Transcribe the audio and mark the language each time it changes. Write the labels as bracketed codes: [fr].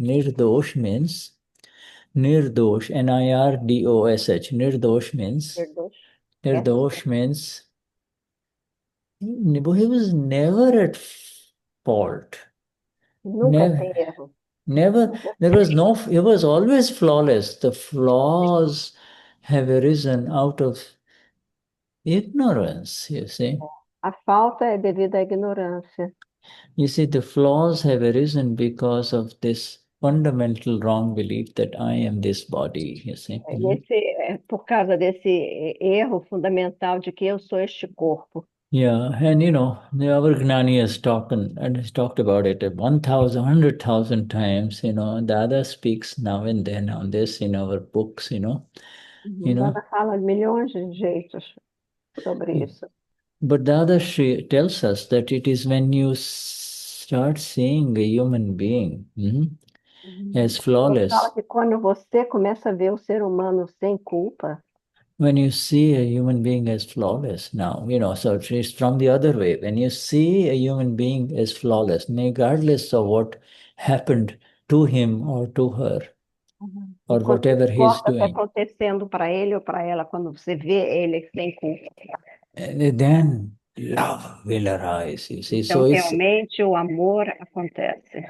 [en] Nirdosh means, nirdosh, Nirdosh, nirdosh means, nirdosh means, he was never at fault. [pt] Nunca tem erro. [en] Never, there was no, it was always flawless. The flaws have arisen out of ignorance, you see. [pt] A falta é devido à ignorância. [en] You see, the flaws have arisen because of this fundamental wrong belief that I am this body, you see. [pt] Por causa desse erro fundamental de que eu sou este corpo. [en] Yeah, and you know, our Gnani has talked about it 1,000, 100,000 times, you know. Dada speaks now and then on this in our books, you know. [pt] Dada fala milhões de jeitos sobre isso. [en] But Dadashri tells us that it is when you start seeing a human being as flawless. [pt] Fala que quando você começa a ver o ser humano sem culpa. [en] When you see a human being as flawless now, you know, so it's from the other way. When you see a human being as flawless, regardless of what happened to him or to her, or whatever he's doing. [pt] Está acontecendo para ele ou para ela quando você vê ele sem culpa. [en] Then love will arise, you see. [pt] Então, realmente o amor acontece.